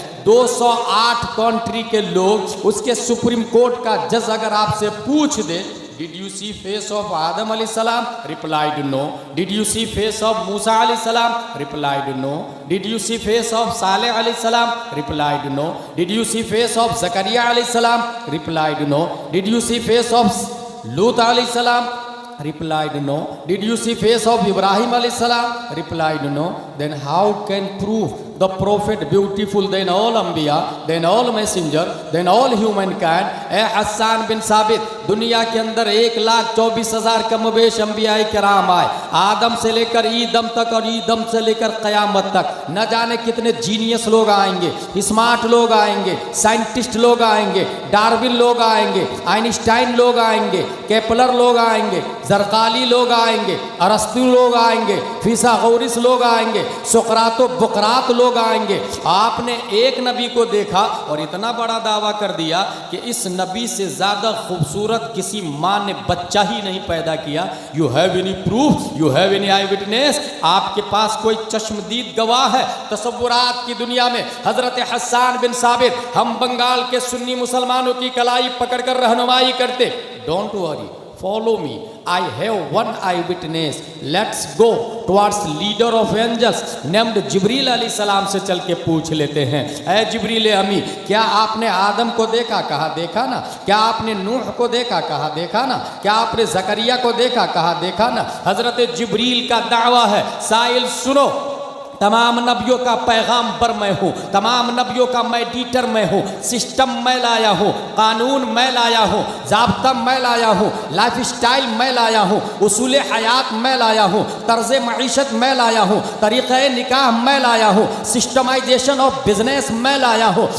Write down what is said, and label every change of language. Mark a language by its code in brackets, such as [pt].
[hi] 208 country के लोग, उसके सुप्रीम कोर्ट का जज अगर आपसे पूछ दे [en] Did you see face of Adam अलैहिस्सलाम, replied no. Did you see face of Musa अलैहिस्सलाम, replied no. Did you see face of Saleh अलैहिस्सलाम, replied no. Did you see face of Zakariya अलैहिस्सलाम, replied no. Did you see face of Lut अलैहिस्सलाम, replied no. Did you see face of Ibrahim alayhi salam? Replied no. Then how can prove the prophet beautiful than all anbiya, than all messenger, than all humankind? [hi] ए हसन बिन साबित, दुनिया के अंदर 1,24,000 कमोबेश अंबिया किराम आए, आदम से लेकर ईदम तक और ईदम से लेकर क़यामत तक। न जाने कितने जीनियस लोग आएंगे, स्मार्ट लोग आएंगे, साइंटिस्ट लोग आएंगे, डार्विन लोग आएंगे, आइंस्टाइन लोग आएंगे, केपलर लोग आएंगे, जरकाली लोग आएंगे, अरस्तु लोग आएंगे, फिसागोरिस लोग आएंगे, सुकरातो बुकरात लोग आएंगे। आपने एक नबी को देखा और इतना बड़ा दावा कर दिया कि इस नबी से ज़्यादा खूबसूरत किसी माँ ने बच्चा ही नहीं पैदा किया। [en] You have any proof? You have any eyewitness? [hi] आपके पास कोई चश्मदीद गवाह है? तसव्वुरात की दुनिया में हज़रत हसन बिन साबित हम बंगाल के सुन्नी मुसलमानों की कलाई पकड़कर रहनुमाई करते। [en] Don't worry, follow me, I have one eyewitness. Let's go towards leader of angels named Jibril अलैहि सलाम [hi] से चल के पूछ लेते हैं। ऐ जिब्रील अमी, क्या आपने आदम को देखा? कहा देखा ना। क्या आपने नूह को देखा? कहा देखा ना। क्या आपने ज़करिया को देखा? कहा देखा ना। हज़रत जिब्रील का दावा है, साइल सुनो, तमाम नबियों का पैगाम्बर मैं हूँ, तमाम नबियों का मेडिटर मैं हूँ, सिस्टम मैं लाया हूँ, कानून मैं लाया हूँ, ज़ाब्ता मैं लाया हूँ, लाइफ स्टाइल मैं लाया हूँ, उसूल हयात मैं लाया हूँ, तर्ज़ मईशत मैं लाया हूँ, तरीक़े निकाह मैं लाया हूँ, [en] systemization of business [hi] मैं लाया हूँ।